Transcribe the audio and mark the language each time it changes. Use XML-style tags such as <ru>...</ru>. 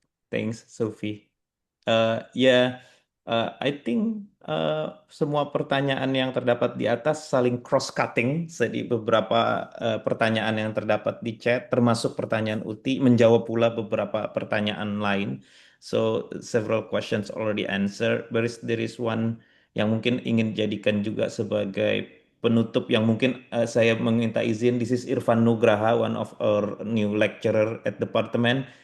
<en>Thanks,</en> <id>Sophie. Ya,</id> <en>I think</en> <id>semua pertanyaan yang terdapat di atas saling cross-cutting. Jadi beberapa pertanyaan yang terdapat di chat, termasuk pertanyaan Uti, menjawab pula beberapa pertanyaan lain.</id> <en>So several questions already answered. There is one</en> <id>yang mungkin ingin jadikan juga sebagai penutup yang mungkin saya meminta izin.</id> <en>This is Irfan Nugraha, one of our new lecturer at department.</en>